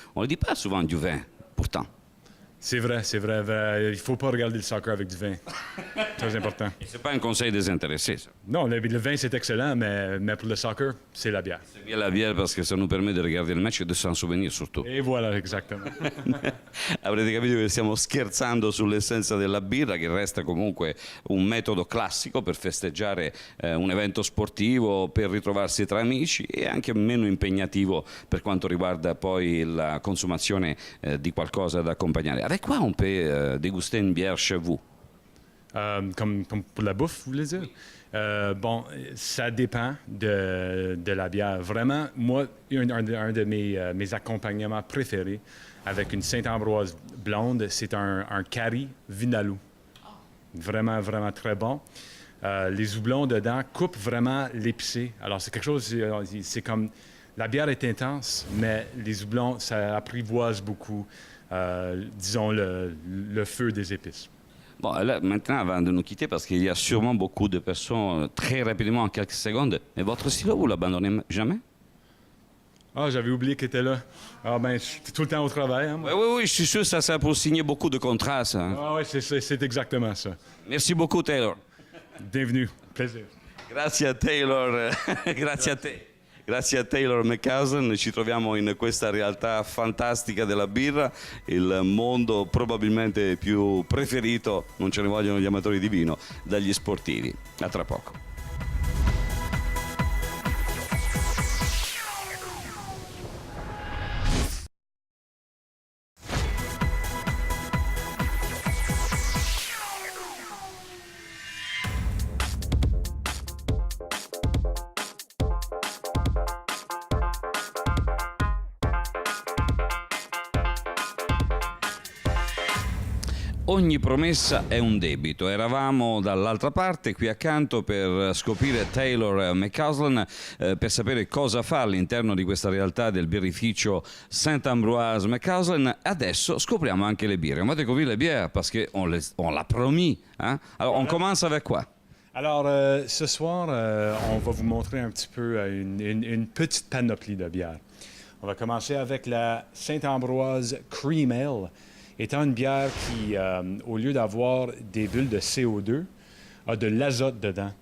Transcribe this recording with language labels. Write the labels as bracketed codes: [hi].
[fr] On ne dit pas souvent du vin, pourtant. C'est vrai. Il ne faut pas regarder le soccer avec du vin. Très important. Ce n'est pas un conseil désintéressé, ça. Non, le vin, c'est excellent, mais pour le soccer, c'est la bière. C'est bien la bière parce que ça nous permet de regarder le match e di s'en souvenir surtout. [it] E voilà, esattamente. Avrete capito che stiamo scherzando sull'essenza della birra, che resta comunque un metodo classico per festeggiare un evento sportivo, per ritrovarsi tra amici e anche meno impegnativo per quanto riguarda poi la consumazione di qualcosa da accompagnare. [fr] Avec quoi on peut déguster une bière chez vous? Comme pour la bouffe, vous voulez dire? Bon, ça dépend de la bière. Vraiment, moi, un de mes accompagnements préférés avec une Saint-Ambroise blonde, c'est un Cari Vinaloo. Vraiment, vraiment très bon. Les houblons dedans coupent vraiment l'épicé. Alors, c'est quelque chose, c'est comme... La bière est intense, mais les houblons, ça apprivoise beaucoup, disons, le feu des épices. Bon, là, maintenant, avant de nous quitter, parce qu'il y a sûrement beaucoup de personnes, très rapidement, en quelques secondes, mais votre stylo, vous l'abandonnez jamais? Ah, j'avais oublié qu'il était là. Ah, ben, je suis tout le temps au travail. Hein, moi. Oui, je suis sûr que ça sert pour signer beaucoup de contrats, ça. Ah, oui, c'est exactement ça. Merci beaucoup, Taylor. Bienvenue. Plaisir. [it] Grazie a Taylor, grazie a Taylor McCausland, ci troviamo in questa realtà fantastica della birra, il mondo probabilmente più preferito, non ce ne vogliono gli amatori di vino, dagli sportivi. A tra poco. Ogni promessa è un debito. Eravamo dall'altra parte, qui accanto, per scoprire Taylor McCausland, per sapere cosa fa all'interno di questa realtà del birrificio Saint-Ambroise McCausland. Adesso scopriamo anche le birre. [fr] On va découvrir les bières parce qu'on l'a promis. Hein? Alors, on commence avec quoi? Alors, ce soir, on va vous montrer un petit peu une petite panoplie de bières. On va commencer avec la Saint-Ambroise Cream Ale, étant une bière qui, au lieu d'avoir des bulles de CO2, a de l'azote dedans.